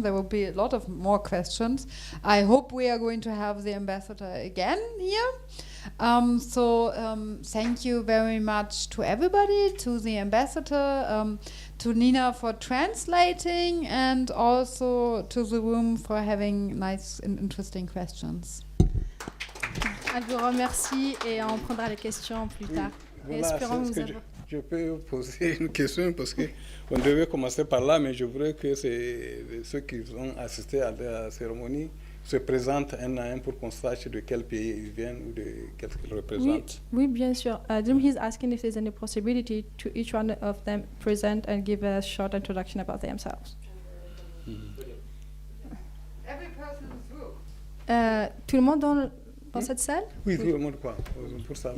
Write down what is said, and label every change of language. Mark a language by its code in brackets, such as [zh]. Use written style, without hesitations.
[en] There will be a lot of more questions. I hope we are going to have the ambassador again here. Thank you very much to everybody, to the ambassador, to Nina for translating, and also to the room for having nice and interesting questions. [fr] Elle vous remercie et on prendra les questions plus tard. Et Voilà, espérons vous c'est ce que avoir... je peux poser une question parce qu'on devait commencer par là, mais je voudrais que ceux qui ont assisté à la cérémonie se présentent un à un pour qu'on sache de quel pays ils viennent ou de qu'est-ce qu'ils représentent. Oui, bien sûr. [en] He's asking if there's any possibility to each one of them present and give a short introduction about themselves. Every person in this room. [fr] Tout le monde dans cette salle? Oui, tout le monde quoi, pour savoir.